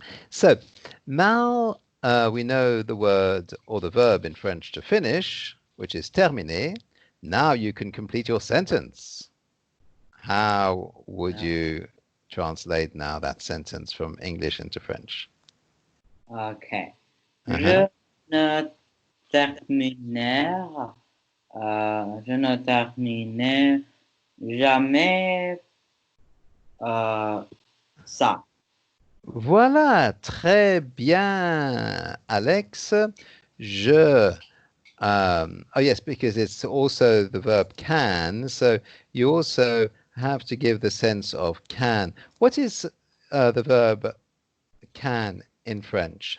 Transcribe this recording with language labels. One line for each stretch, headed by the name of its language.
English: So now we know the word or the verb in French to finish, which is terminer. Now you can complete your sentence. How would yeah. you translate now that sentence from English into French? Okay. Uh-huh.
French: Je ne je ne terminerai jamais ça. Voilà, très bien, Alex.
English: Je oh yes, because it's also the verb can, so you also have to give the sense of can. What is the verb can in French?